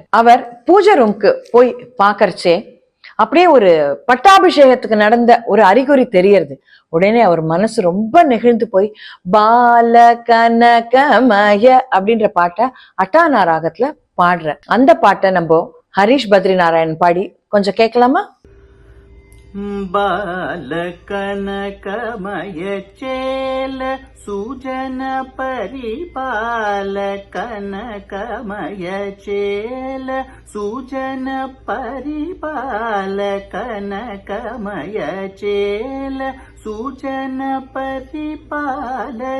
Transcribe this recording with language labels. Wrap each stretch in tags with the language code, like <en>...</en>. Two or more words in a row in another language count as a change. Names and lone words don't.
<ta>அவர் பூஜை ரூமுக்கு போய் பாக்கறச்சே அப்படியே ஒரு பட்டாபிஷேகத்துக்கு நடந்த ஒரு அறிகுறி தெரியறது. உடனே அவர் மனசு ரொம்ப நெகிழ்ந்து போய் பால கனகமய அப்படின்ற பாட்டை அட்டானா ராகத்துல பாடுற. அந்த பாட்டை நம்ம ஹரிஷ் பத்ரி நாராயண் பாடி கொஞ்சம் கேட்கலாமா?</ta> <te>బాలకనకమయ చేల సుజన పరిపాల కనకమయ చేల సుజన పరిపాల కనకమయ చేల సుజన పరిపాల</te>